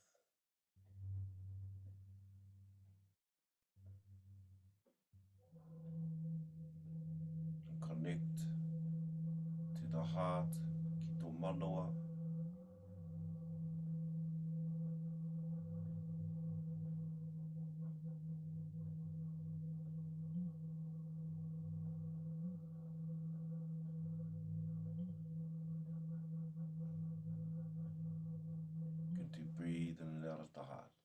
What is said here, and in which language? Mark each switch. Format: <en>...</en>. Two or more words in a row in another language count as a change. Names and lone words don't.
<en>And connect to the heart,</en> <mi>ki tō manawa.</mi> <en>Good to breathe in and out of the heart.</en>